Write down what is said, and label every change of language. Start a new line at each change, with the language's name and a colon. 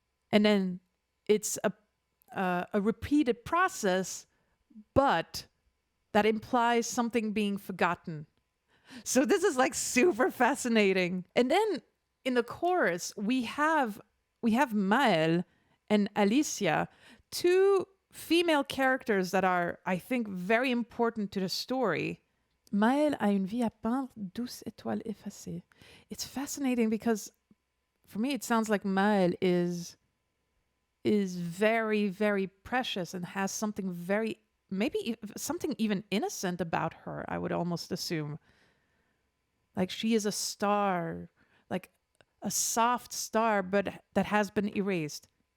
English: And then it's a repeated process, but that implies something being forgotten. So this is like super fascinating. And then in the chorus, we have Maelle and Alicia, 2 female characters that are, I think, very important to the story.
French: Maelle a une vie à peindre, 12 étoiles effacées.
English: It's fascinating because for me it sounds like Maelle is very, very precious and has something very, maybe something even innocent about her, I would almost assume. Like she is a star, like a soft star, but that has been erased.